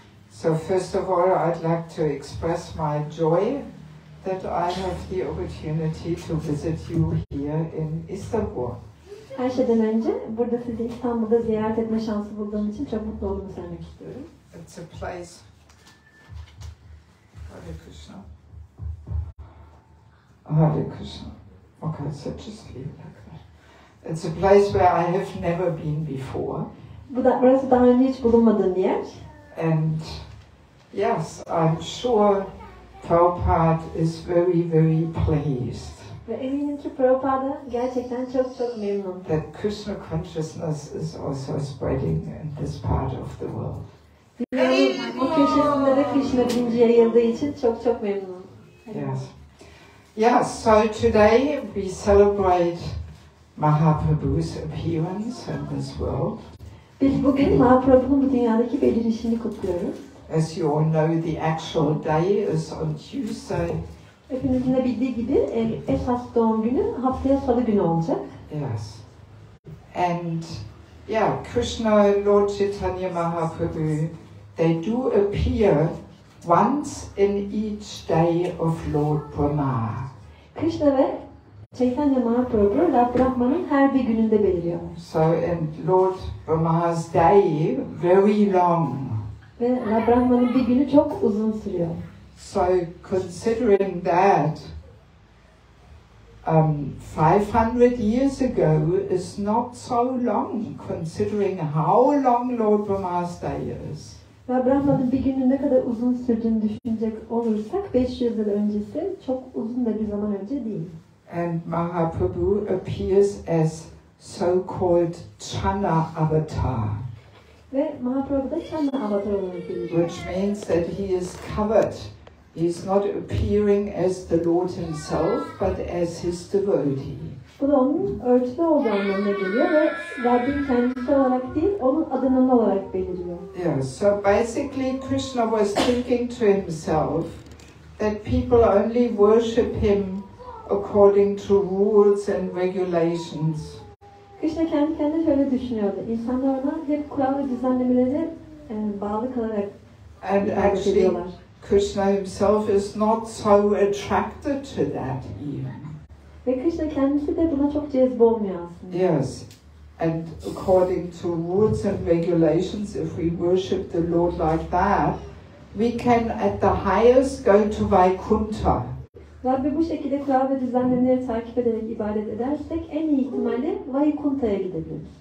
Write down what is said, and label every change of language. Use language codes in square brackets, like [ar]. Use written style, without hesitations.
[en] So first of all, I'd like to express my joy that I have the opportunity to visit you here in Istanbul. [tr] Her şeyden önce burada sizi İstanbul'da ziyaret etme şansı bulduğum için çok mutlu olduğumu söylemek istiyorum. [en] It's a place. [sa] Hare Krishna. Hare Krishna. [en] Okay, so just leave it like that. It's a place where I have never been before. [tr] Burası daha önce hiç bulunmadığım bir yer. [en] And yes, I'm sure Prabhupada is very, very pleased. [tr] Ve eminim ki Prabhupada gerçekten çok memnun. [en] That Krishna consciousness is also spreading in this part of the world. [tr] Dünyanın bu köşesinde de Krishna bilinci yayıldığı için çok memnun. [en] Yes. Yeah, so today we celebrate Mahaprabhu's appearance in this world. [tr] Biz bugün Mahaprabhu'nun bu dünyadaki belirişini kutluyoruz. [en] As you all know, the actual day is on Tuesday. [tr] Hepinizin de bildiği gibi esas doğum günü haftaya Salı günü olacak. [en] Yes. And yeah, Krishna, Lord Chaitanya Mahaprabhu, they do appear once in each day of Lord Brahma. [tr] Krishna ve Chaitanya Mahaprabhu, Lord Brahma'nın her bir gününde beliriyorlar. [en] So in Lord Brahma's day, very long. [tr] Ve Lord Brahma'nın bir günü çok uzun sürüyor. [en] So considering that 500 years ago is not so long, considering how long Lord Brahma's day is. [tr] Ve Brahma'nın bir günün ne kadar uzun sürdüğünü düşünecek olursak 500 yıl öncesi çok uzun da bir zaman önce değil. [en] And Mahaprabhu appears as so-called Channa avatar. [tr] Ve Mahaprabhu da Channa avatar olarak geliyor. [en] Which means that he is covered. He's not appearing as the Lord himself, but as his devotee. [tr] Bu da onun örtülü olduğu anlamına geliyor ve Rabbin kendisi olarak değil, onun adının olarak beliriyor. [en] Yeah, so basically Krishna was thinking to himself that people only worship him according to rules and regulations. [tr] Krishna kendi kendine şöyle düşünüyordu. İnsanlar ona hep kural ve düzenlemelere bağlı kalarak ibadet ediyorlar. [en] Krishna himself is not so attracted to that even. [tr] Ve Krishna kendisi de buna çok cezbe olmuyor aslında. [en] Yes, and according to rules and regulations, if we worship the Lord like that, we can at the highest go to Vaikuntha. [tr] Rabbi bu şekilde kural ve düzenlemeleri takip ederek ibadet edersek en iyi ihtimalle Vaikuntha'ya gidebiliriz.